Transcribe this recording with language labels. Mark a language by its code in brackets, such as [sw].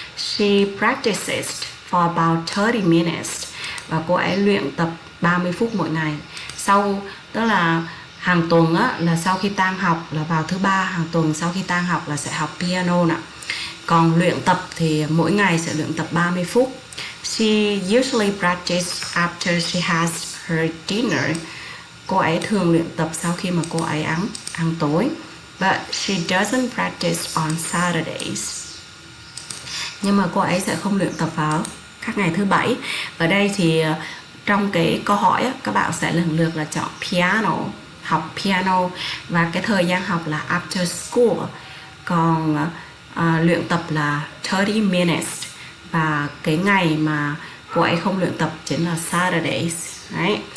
[en] She practices for about 30 minutes. [vi] Và cô ấy luyện tập 30 phút mỗi ngày. Sau, tức là hàng tuần á, là sau khi tan học là vào thứ 3 hàng tuần sau khi tan học là sẽ học piano nè. Còn luyện tập thì mỗi ngày sẽ luyện tập 30 phút. She usually practices after she has her dinner. Cô ấy thường luyện tập sau khi mà cô ấy ăn tối. But she doesn't practice on Saturdays. Nhưng mà cô ấy sẽ không luyện tập vào các ngày thứ bảy. Ở đây thì trong cái câu hỏi á, các bạn sẽ lần lượt là chọn piano, học piano, và cái thời gian học là after school. Còn luyện tập là 30 minutes, và cái ngày mà cô ấy không luyện tập chính là Saturdays. Đấy.